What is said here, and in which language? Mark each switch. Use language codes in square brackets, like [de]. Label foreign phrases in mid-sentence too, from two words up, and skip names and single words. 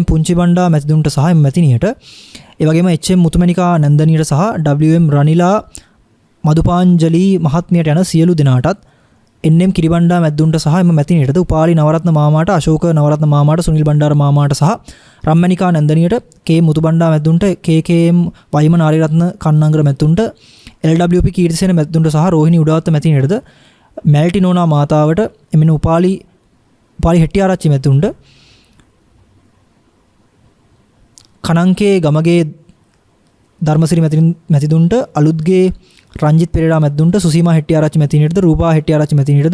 [si] පුංචි බණ්ඩා මැතිදුන්ට සහ මැතිනියට ඒ වගේම එච්.එම්. මුතුමැණිකා නන්දනියට සහ WM රනිලා මදුපාංජලි මහත්මියට යන සියලු දෙනාටත් එන්.එම්. කිරිබණ්ඩා මැද්දුන්ට සහ එම මැතිනියටද උපාලි නවරත්න මාමාට අශෝක නවරත්න මාමාට සුනිල් බණ්ඩාර මාමාට සහ රම්මණිකා නන්දනියට කේ මුතුබණ්ඩා මැද්දුන්ට KKM වයිම නාරිරත්න කන්නංගර මැද්දුන්ට LWP කීර්තිසේන මැද්දුන්ට සහ රෝහිණී උඩවත්ත මැතිනියටද මැල්ටි නෝනා මාතාවට එමෙන්න උපාලි හෙට්ටිආරච්චි මැද්දුන්ට කනංකේ ගමගේ ධර්මසිරි මැතිදුන්ට අලුත්ගේ රංජිත් පෙරේරා මැද්දුන්ට සුසීමා හෙට්ටිආරච්චි මැතිනියටද රූපා හෙට්ටිආරච්චි මැතිනියටද